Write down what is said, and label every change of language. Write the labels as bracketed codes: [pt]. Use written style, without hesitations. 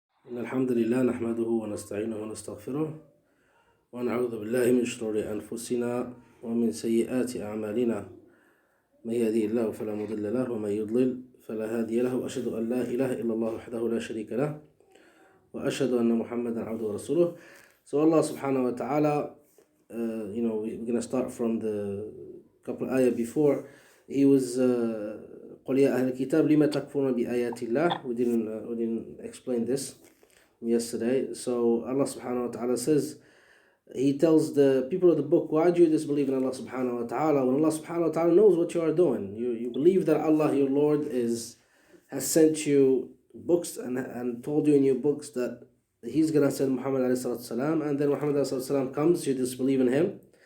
[ar] إن الحمد لله نحمده ونستعينه ونستغفره ونعوذ بالله من شرور أنفسنا ومن سيئات أعمالنا من يهدي الله فلا مضل له ومن يضلل فلا هادي له وأشهد أن لا إله إلا الله وحده لا شريك له وأشهد أن محمدا عبده ورسوله. [en] So Allah Subhanahu wa Taala, we're going to start from the couple of ayah before. He was [ar] قل يا أهل الكتاب لما تكفرون بآيات الله. [en] We didn't explain this yesterday. So Allah Subhanahu wa Taala says, He tells the people of the book, why do you disbelieve in Allah Subhanahu wa Taala when Allah Subhanahu wa Taala knows what you are doing? You believe that Allah, your Lord, has sent you books and told you in your books that He's going to send Muhammad ﷺ, and then Muhammad ﷺ comes, you disbelieve in him.